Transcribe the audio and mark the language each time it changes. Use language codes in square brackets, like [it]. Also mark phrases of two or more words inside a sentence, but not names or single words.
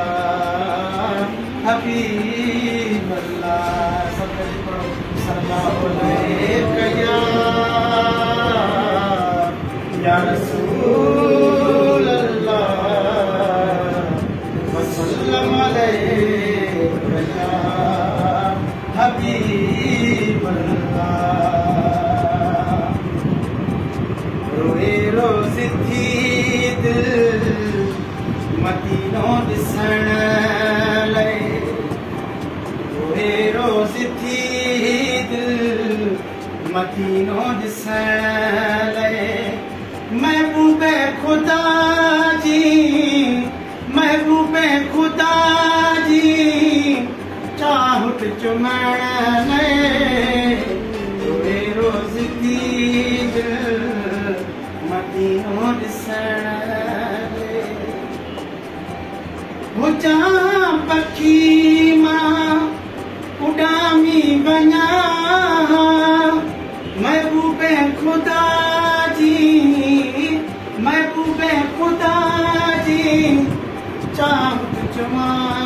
[ar] حبیب اللہ، صلی اللہ علیک یا رسول اللہ وسلم علیک یا حبیب اللہ۔ [sd] روئے روز تھی دل مدینوں ॾिसण लाइ، روئے روز تھی دل مدینوں ॾिसण लाइ، محبوب خدا جی، محبوب خدا جی چاہت چمण लाइ، روئے روز تھی دل مدینوں ॾिसण लाइ۔ हुजां पखी मां उॾामी वञा महबूबे ख़ुदा जी, महबूबे ख़ुदा जी चाहत चुमां